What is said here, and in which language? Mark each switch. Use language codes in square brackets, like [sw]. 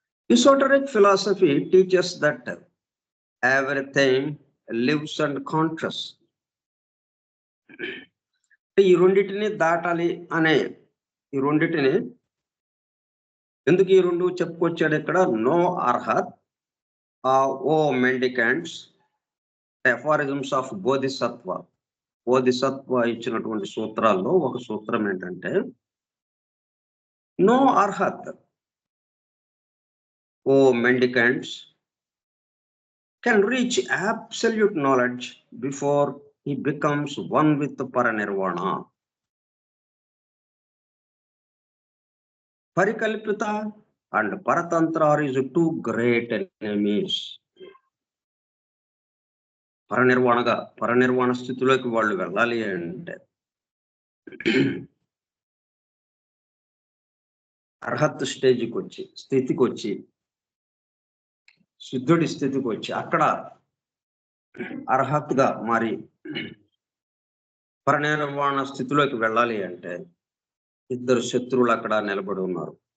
[en] Esoteric philosophy teaches that everything lives and conscious. [te] ఈ రెండిటిని దాటాలి అనే ఈ రెండిటిని ఎందుకు ఈ 2 చెప్పుకొచ్చాడు ఇక్కడ? [en] No arhat, O mendicants, aphorisms of Bodhisattva. [te] Bodhisattva ఇచ్చినటువంటి సూత్రాల్లో ఒక సూత్రం ఏంటంటే [en] No arhat, O mendicants can reach absolute knowledge before he becomes one with the paranirvana. Parikalpita and Paratantra is two great enemies. [te] Paranirvana స్థితిలోకి వాళ్ళు వెళ్ళాలి అంటే అర్హత్ స్థితికి వచ్చి సిద్ధుడి స్థితికి వచ్చి అక్కడ అర్హత్గా మారి పరనిర్వాణ స్థితిలోకి వెళ్ళాలి అంటే ఇద్దరు శత్రువులు అక్కడ నిలబడి ఉన్నారు.